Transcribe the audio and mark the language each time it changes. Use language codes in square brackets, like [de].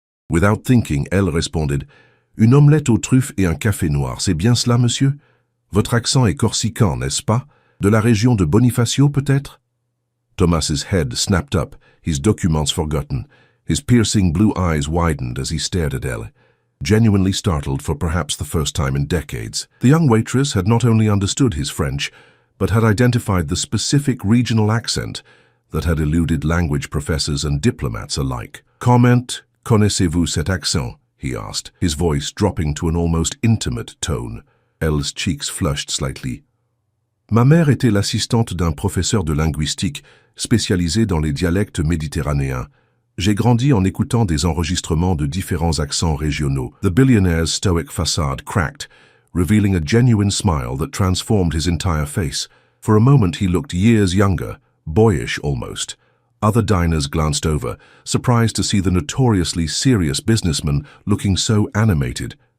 [fr] Without thinking, Elle responded, "Une omelette aux truffes et un café noir, c'est bien cela, monsieur? Votre accent est corsican, n'est-ce pas? De la région de Bonifacio, peut-être?" [en] Thomas's head snapped up, his documents forgotten. His piercing blue eyes widened as he stared at Elle, genuinely startled for perhaps the first time in decades. The young waitress had not only understood his French, but had identified the specific regional accent that had eluded language professors and diplomats alike. [fr] "Comment connaissez-vous cet accent?" [en] he asked, his voice dropping to an almost intimate tone. Elle's cheeks flushed slightly. [fr] "Ma mère était l'assistante d'un professeur de linguistique spécialisé dans les dialectes méditerranéens. J'ai grandi en écoutant des enregistrements de différents accents régionaux." [en] The billionaire's stoic facade cracked, revealing a genuine smile that transformed his entire face. For a moment he looked years younger, boyish almost. Other diners glanced over, surprised to see the notoriously serious businessman looking so animated.